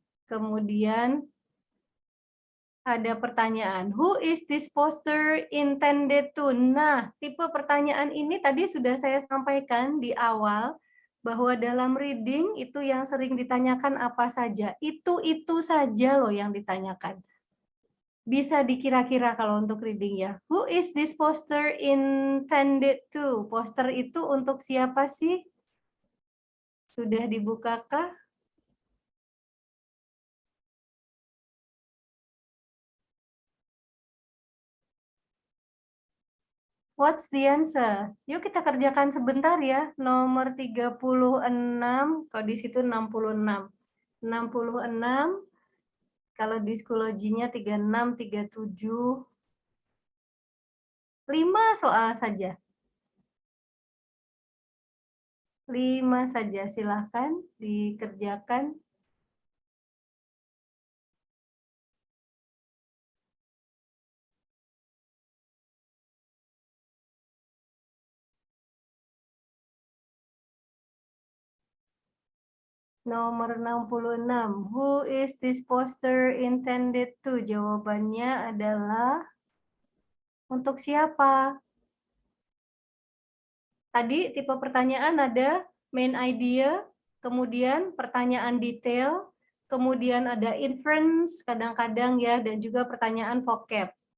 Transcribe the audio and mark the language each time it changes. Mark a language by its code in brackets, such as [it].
[id] Kemudian ada pertanyaan, [en] who is this poster intended to? [id] Nah, tipe pertanyaan ini tadi sudah saya sampaikan di awal, bahwa dalam reading itu yang sering ditanyakan apa saja. Itu saja loh yang ditanyakan. Bisa dikira-kira kalau untuk reading ya. [en] Who is this poster intended to? [id] Poster itu untuk siapa sih? Sudah dibukakah? [en] What's the answer? [id] Yuk kita kerjakan sebentar ya. Nomor 36, kalau di situ 66. 66, kalau di psikologinya 36, 37. 5 soal saja. 5 saja, silahkan dikerjakan. Nomor 66, [en] who is this poster intended to? [id] Jawabannya adalah untuk siapa? Tadi tipe pertanyaan ada main idea, kemudian pertanyaan detail, kemudian ada inference kadang-kadang ya, dan juga pertanyaan vocab.